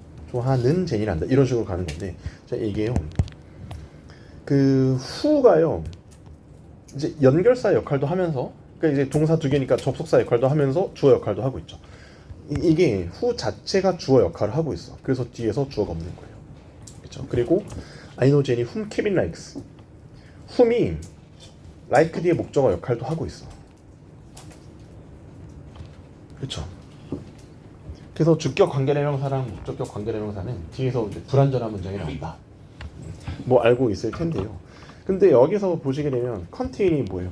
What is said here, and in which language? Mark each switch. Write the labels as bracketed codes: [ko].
[ko] 좋아하는 제니를 한다. 이런 식으로 가는 건데, 자 이게요. 그 who가요. 이제 연결사 역할도 하면서, 그러니까 이제 동사 두 개니까 접속사 역할도 하면서 주어 역할도 하고 있죠. 이게 who 자체가 주어 역할을 하고 있어. 그래서 뒤에서 주어가 없는 거예요. 그렇죠? 그리고 [en] I know Jenny whom Kevin likes. [ko] whom이 like 뒤에 목적어 역할도 하고 있어. 그렇죠? 그래서 주격 관계대명사랑 목적격 관계대명사는 뒤에서 이제 불완전한 문장이 나온다. 뭐 알고 있을 텐데요. 근데 여기서 보시게 되면 contain이 뭐예요?